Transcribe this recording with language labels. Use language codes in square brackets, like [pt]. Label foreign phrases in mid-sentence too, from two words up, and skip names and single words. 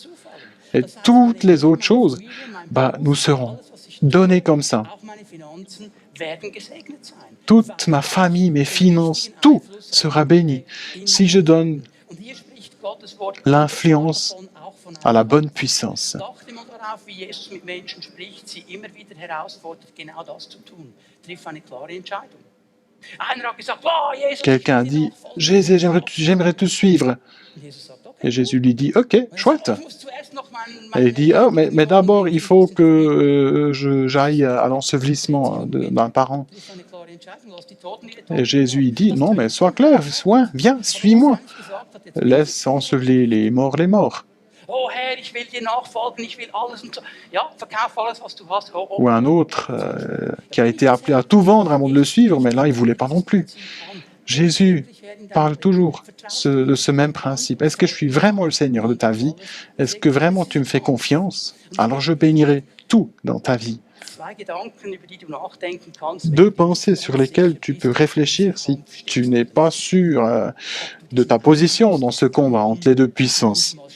[fr] Et toutes les autres choses, nous serons donnés comme ça. Toute ma famille, mes finances, tout sera béni si je donne l'influence à la bonne puissance. [de] auf, wie Jesus mit Menschen spricht, sie immer wieder herausfordert, genau das zu tun. Triff eine klare Entscheidung. Einer hat gesagt, wow, Jesus, ich [fr] Quelqu'un a [de] will dir [fr] dit, [de] nachfolgen. [fr] Jésus, j'aimerais te suivre. [de] Und Jesus sagt, okay. [fr] Et Jésus lui dit, ok, [de] Und er [fr] chouette. [de] sagt, ich muss zuerst noch [fr] Et il dit, oh, mais d'abord, il faut que j'aille à l'ensevelissement d'un parent. [de] Triff eine klare Entscheidung, lass die Toten ihre [fr] Et [de] Toten [fr] Jésus il [de] begraben. [fr] dit, [de] Das [fr] non, [de] können [fr] mais [de] wir [fr] sois [de] nicht [fr] clair, [de] machen. [fr] viens, [de] Aber [fr] suis-moi. [de] was eins gesagt hat, jetzt [fr] Laisse ensevelir les morts. [de] oh Herr, ich will dir nachfolgen, ich will alles und so. Ja, verkauf alles, was du hast. [fr] Oh, Ou un autre qui a été appelé à tout vendre avant de le suivre, mais là, il ne voulait pas non plus. Jésus parle toujours de ce même principe. Est-ce que je suis vraiment le Seigneur de ta vie? Est-ce que vraiment tu me fais confiance? Alors je bénirai tout dans ta vie. Deux pensées sur lesquelles tu peux réfléchir si tu n'es pas sûr de ta position dans ce combat entre les deux puissances.